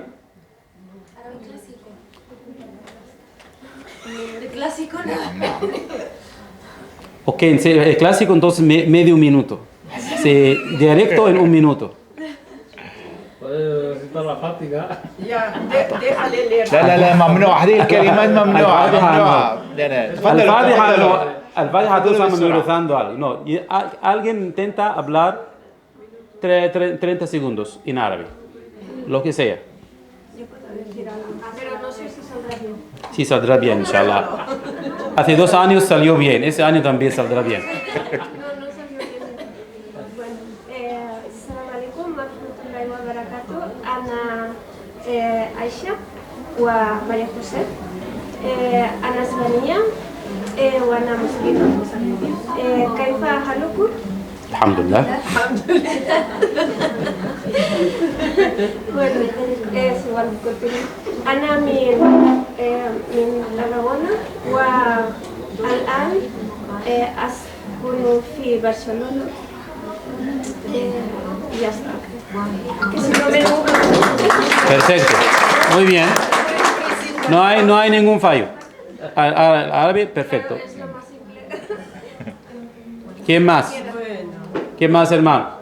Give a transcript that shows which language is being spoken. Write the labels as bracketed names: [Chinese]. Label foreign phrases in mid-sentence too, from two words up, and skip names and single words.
[Spanish] Árabe clásico. De clásico no. Ok, el clásico entonces medio minuto. Dialecto en un minuto. Puede recitar la Fática. Ya, déjale leer. [Arabic] لا لا لا ممنوع هذه الكلمات ممنوعة ممنوعة لا لا تفضل [Spanish] Al-Fatiha tú estás memorizando algo. No, alguien intenta hablar 30 segundos en árabe. Lo que sea. Yo puedo decir algo, pero no sé si saldrá bien. Sí, saldrá bien, inshallah. Hace 2 años salió bien, ese año también saldrá bien. No salió bien. Bueno, [Arabic] السلام عليكم ورحمة الله وبركاته. أنا عائشة وماريا حسين. أنا إسلامية وأنا مسلمة. كيف حالكم؟ الحمد لله. Bueno, سؤال كنت أنا من ترابona والآن أسكن في برشلونة. [Spanish] Ya está. Que si no me Perfecto. Muy bien. No hay ningún fallo. Árabe, perfecto. es lo más simple. ¿Quién más? ¿Quién más, hermano?